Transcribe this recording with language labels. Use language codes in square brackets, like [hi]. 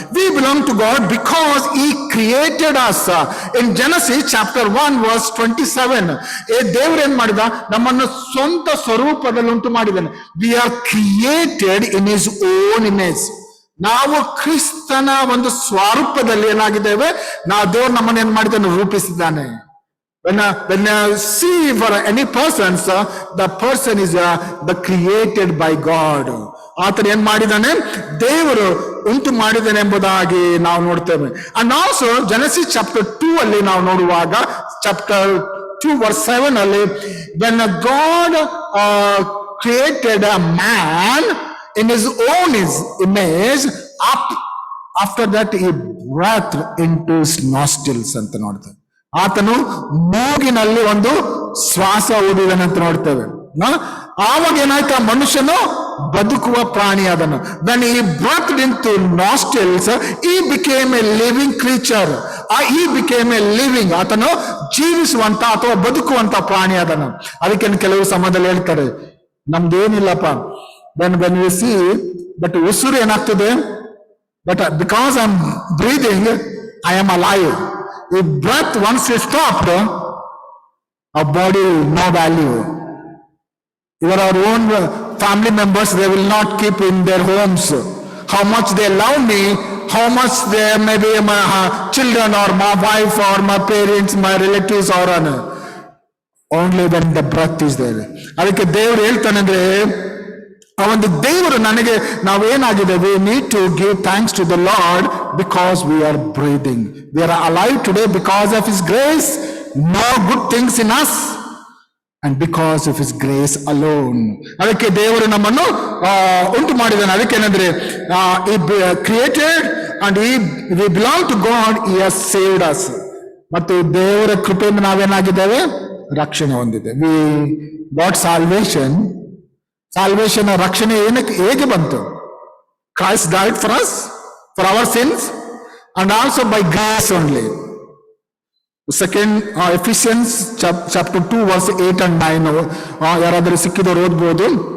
[en] We belong to God because he created us. in Genesis chapter 1 verse 27 [kn] ದೇವರು ಏನ್ ಮಾಡಿದ, ನಮ್ಮನ್ನು ಸ್ವಂತ ಸ್ವರೂಪದಲ್ಲಿ ಉಂಟು ಮಾಡಿದ್ದಾನೆ. [en] We are created in his own image. [kn] ನಾವು ಕ್ರಿಸ್ತನ ಒಂದು ಸ್ವರೂಪದಲ್ಲಿ ಏನಾಗಿದ್ದೇವೆ, ದೇವರು ನಮ್ಮನ್ನು ಏನ್ ಮಾಡಿದ್ದಾನೆ, ರೂಪಿಸಿದ್ದಾನೆ. [en] When I see for any person, the person is the created by God. [kn] ಆತನ ಏನ್ ಮಾಡಿದ್ದಾನೆ, ದೇವರು ಉಂಟು ಮಾಡಿದ್ದಾನೆ ಎಂಬುದಾಗಿ ನಾವು ನೋಡ್ತೇವೆ. [en] and also Genesis chapter 2 [kn] ಅಲ್ಲಿ ನಾವು ನೋಡುವಾಗ, [en] chapter 2 verse 7 ಅಲ್ಲಿ, when God created a man in his own image, after that he breathed into his nostrils [kn] ಅಂತ ನೋಡ್ತೇವೆ. ಆತನು ಮೂಗಿನಲ್ಲಿ ಒಂದು ಶ್ವಾಸ ಊದಿದನೆ ಅಂತ ನೋಡ್ತೇವೆ. ಆವಾಗ ಏನಾಯ್ತು, ಆ ಮನುಷ್ಯನು ಬದುಕುವ ಪ್ರಾಣಿ ಅದನ್ನು. [en] when he breathed into nostrils, he became a living creature. he became a living, [kn] ಆತನು ಜೀವಿಸುವಂತ ಅಥವಾ ಬದುಕುವಂತ ಪ್ರಾಣಿ ಅದನ್ನು. ಅದಕ್ಕೆ ಕೆಲವು ಸಮಯದಲ್ಲಿ ಹೇಳ್ತಾರೆ, ನಮ್ದೇನಿಲ್ಲಪ್ಪ, [en] when we see but [kn] ಉಸಿರು ಏನಾಗ್ತದೆ, [en] But because I am breathing, I am alive. If breath once is stopped, Our body, no value. Even our own family members, they will not keep in their homes. How much they love me, how much they maybe my children or my wife or my parents, my relatives or only when the breath is there. [kn] ಅದಕ್ಕೆ ದೇವರು ಹೇಳ್ತಾನೆ ಅಂದ್ರೆ ಆ ಒಂದು ದೇವರು ನನಗೆ ನಾವೇನಾಗಿದೆ, [en] we need to give thanks to the Lord because we are breathing. We are alive today because of His grace, no good things in us. And because of His grace alone. [kn] ಅದಕ್ಕೆ ದೇವರು ನಮ್ಮನ್ನು ಉಂಟು ಮಾಡಿದ್ದಾನೆ. ಅದಕ್ಕೆ ಏನಂದ್ರೆ [en] He created and we belong to God. He has saved us. [kn] ಮತ್ತು ದೇವರ ಕೃಪೆಯಿಂದ ನಾವೇನಾಗಿದ್ದೇವೆ, ರಕ್ಷಣೆ ಹೊಂದಿದ್ದೇವೆ. [en] We got salvation. Salvation, [kn] ರಕ್ಷಣೆ ಏನಕ್ಕೆ ಹೇಗೆ ಬಂತು? [en] Christ died for us, for our sins, and also by grace only. Second Ephesians chapter 2 verse 8 and 9 [kn] ಯಾರಾದರೂ ಸಿಕ್ಕಿದವರು ಓದ್ಬೋದು.